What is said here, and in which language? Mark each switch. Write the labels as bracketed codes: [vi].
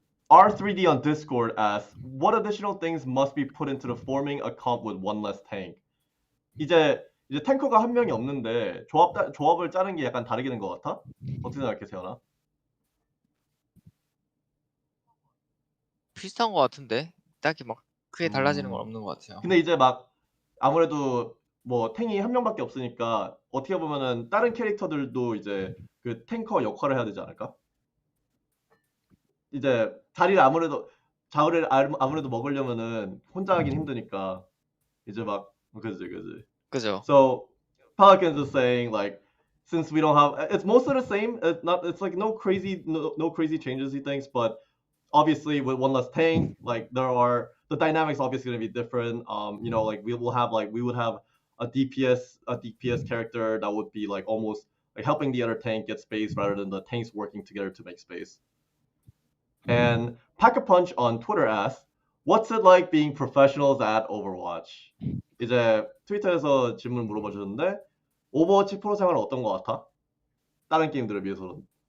[en] R3D on Discord asks, what additional things must be put into the forming a comp with one less tank? [ko] 이제 탱커가 한 명이 없는데 조합을 짜는 게 약간 다르게 된 것 같아? 어떻게 생각해, 세연아? 비슷한 것 같은데 딱히 막 크게 달라지는 건 없는 것 같아요. 근데 이제 막 아무래도 뭐 탱이 한 명밖에 없으니까 어떻게 보면은 다른 캐릭터들도 이제 그 탱커 역할을 해야 되지 않을까? 이제 자리를 아무래도 먹으려면은 혼자 하긴 힘드니까 이제 막 그지. 그죠? [en] So Pelicans is saying like since we don't have it's mostly the same. It's like no crazy changes he thinks, but obviously with one less tank, like the dynamics obviously gonna be different. You know, like we would have a DPS character that would be like almost like helping the other tank get space rather than the tanks working together to make space. And Pack a Punch on Twitter asks, "What's it like being professionals at Overwatch?" [ko] 이제 트위터에서 질문 물어봐 주셨는데 오버워치 프로 생활은 어떤 것 같아? 다른 게임들에 비해서는.